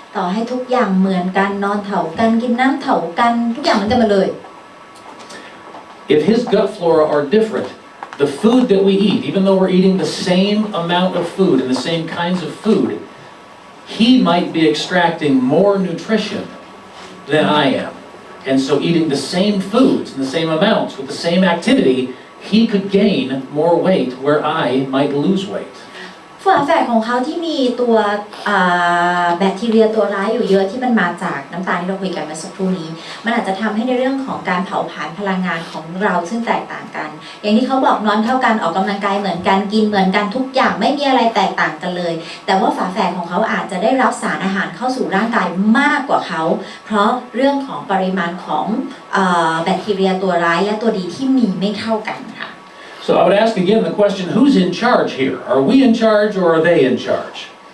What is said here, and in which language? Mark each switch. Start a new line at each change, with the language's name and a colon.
Thai: ต่อให้ทุกอย่างเหมือนกันนอนเถากันกินน้ำเถากันทุกอย่างเหมือนกันหมดเลย
English: If his gut flora are different, the food that we eat, even though we're eating the same amount of food and the same kinds of food, he might be extracting more nutrition than I am. And so eating the same foods in the same amounts with the same activity, he could gain more weight where I might lose weight.
Thai: ฝาแฝดของเขาที่มีตัวแบคทีเรียตัวร้ายอยู่เยอะที่มันมาจากน้ำตาลที่เราคุยกันเมื่อสักครู่นี้มันอาจจะทำให้ในเรื่องของการเผาผลาญพลังงานของเราซึ่งแตกต่างกันอย่างที่เขาบอกนอนเท่ากันออกกำลังกายเหมือนกันกินเหมือนกันทุกอย่างไม่มีอะไรแตกต่างกันเลยแต่ว่าฝาแฝดของเขาอาจจะได้รับสารอาหารเข้าสู่ร่างกายมากกว่าเขาเพราะเรื่องของปริมาณของแบคทีเรียตัวร้ายและตัวดีที่มีไม่เท่ากันค่ะ
English: So I would ask again the question, who's in charge here? Are we in charge or are they in charge?